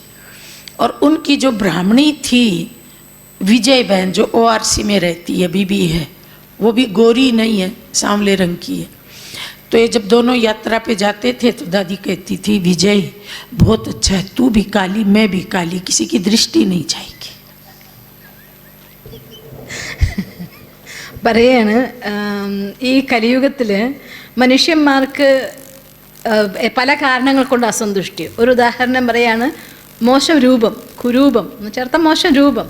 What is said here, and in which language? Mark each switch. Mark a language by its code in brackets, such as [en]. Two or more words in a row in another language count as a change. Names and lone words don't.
[hi] और उनकी जो ब्राह्मणी थी विजय बहन, जो ORC में रहती है, अभी भी है, वो भी गोरी नहीं है, सांवले रंग की है. तो ये जब दोनों यात्रा पे जाते थे तो दादी कहती थी विजय बहुत अच्छा है, तू भी काली मैं भी काली, किसी की दृष्टि नहीं जाएगी. [ml] പറയാണ് ഈ കലിയുഗത്തിൽ മനുഷ്യന്മാർക്ക് പല കാരണങ്ങൾ കൊണ്ട് അസന്തുഷ്ടി. ഒരു ഉദാഹരണം പറയാണ്, മോശം രൂപം, കുരൂപം എന്ന് ചേർത്ത മോശം രൂപം.